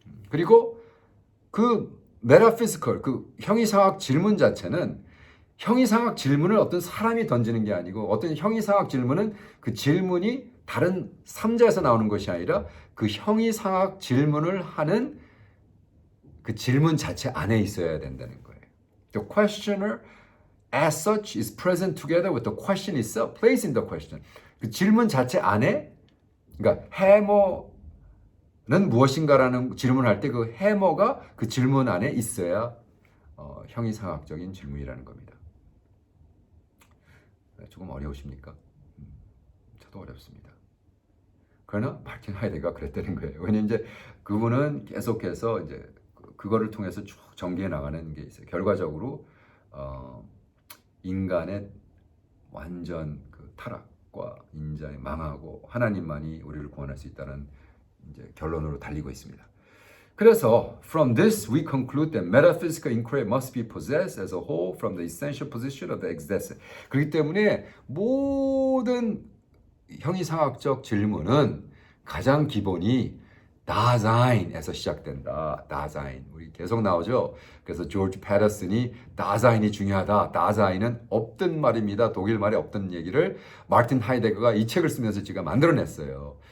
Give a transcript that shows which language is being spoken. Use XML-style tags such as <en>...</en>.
<ko>그리고 그 메타피지컬, 그 형이상학 질문 자체는 형이상학 질문을 어떤 사람이 던지는 게 아니고 어떤 형이상학 질문은 그 질문이 다른 삼자에서 나오는 것이 아니라 그 형이상학 질문을 하는 그 질문 자체 안에 있어야 된다는 거예요.</ko> <en>The questioner as such is present together with the question itself, placed in the question.</en> <ko>그 질문 자체 안에, 그러니까 해머는 무엇인가라는 질문을 할 때 그 해머가 그 질문 안에 있어야 형이상학적인 질문이라는 겁니다. 조금 어려우십니까? 저도 어렵습니다. 그러나 마르틴 하이데거가 그랬다는 거예요. 왜냐면 이제 그분은 계속해서 이제 그거를 통해서 쭉 전개해 나가는 게 있어요. 결과적으로 인간의 완전 그 타락과 인자의 망하고 하나님만이 우리를 구원할 수 있다는 이제 결론으로 달리고 있습니다. 그래서</ko> <en>from this we conclude that metaphysical inquiry must be possessed as a whole from the essential position of the existence.</en> <ko>그렇기 때문에 모든 형이상학적 질문은 가장 기본이 다자인에서 시작된다. 다자인. 우리 계속 나오죠. 그래서 조지 패터슨이 다자인이 중요하다. 다자인은 없던 말입니다. 독일 말에 없던 얘기를 마르틴 하이데거가 이 책을 쓰면서 지가 만들어냈어요.</ko>